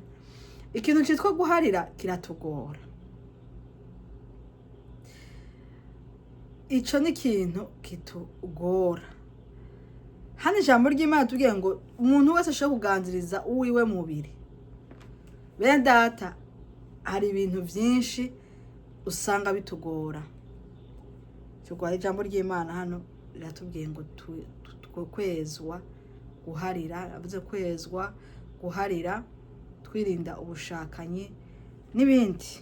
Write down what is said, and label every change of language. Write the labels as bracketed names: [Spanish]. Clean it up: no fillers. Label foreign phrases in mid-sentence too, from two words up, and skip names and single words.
[Rundi] Ikintu citwa guharira kiratugora. Ico ni ikintu kitugora. Hano ijambo ry'Imana tugiye ngo umuntu wese ashobora kuganziriza uwiwe mubiri. Bene data, hari ibintu byinshi usanga bitugora. Tugora ijambo ry'Imana hano riratubwiye ngo kwezwa, guharira, avuze kwezwa, guharira, twirinda ubushakanyi n'ibindi.